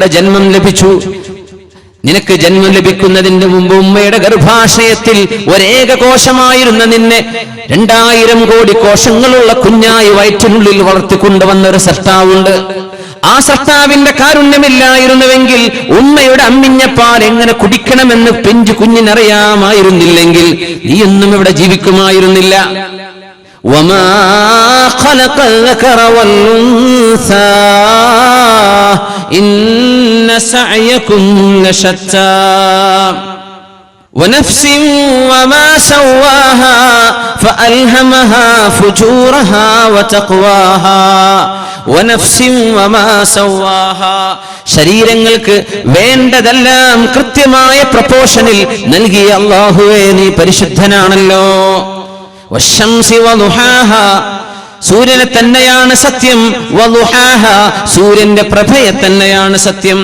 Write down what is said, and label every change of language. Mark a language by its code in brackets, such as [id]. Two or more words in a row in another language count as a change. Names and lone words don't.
[ml] നിനക്കിവിടെ ജന്മം ലഭിച്ചു, നിനക്ക് ജന്മം ലഭിക്കുന്നതിന് മുമ്പ് ഉമ്മയുടെ ഗർഭാശയത്തിൽ ഒരേക കോശമായിരുന്ന നിന്നെ 2000 കോടി കോശങ്ങളുള്ള കുഞ്ഞായി വയറ്റിനുള്ളിൽ വളർത്തിക്കൊണ്ടുവന്ന ഒരു സൃഷ്ടാവുണ്ട്. ആ സൃഷ്ടാവിന്റെ കാരുണ്യമില്ലായിരുന്നുവെങ്കിൽ ഉമ്മയുടെ അമ്മിഞ്ഞപ്പാൽ എങ്ങനെ കുടിക്കണമെന്ന് പിഞ്ചു കുഞ്ഞിനറിയാമായിരുന്നില്ലെങ്കിൽ നീയൊന്നും ഇവിടെ ജീവിക്കുമായിരുന്നില്ല. [ar] وما خلق الذكر والأنثى إن سعيكم لشتى ونفس وما سواها فألهمها فجورها وتقواها ونفس وما سواها [ml] ശരീരങ്ങൾക്ക് വേണ്ടതെല്ലാം കൃത്യമായ പ്രപോർഷനിൽ നൽകിയ അല്ലാഹുവേ നീ പരിശുദ്ധനാണല്ലോ. [ar] والشمس وضحاها [ml] സൂര്യനെ തന്നെയാണ് സത്യം. വദുഹാഹ സൂര്യന്റെ പ്രഭയെ തന്നെയാണ് സത്യം.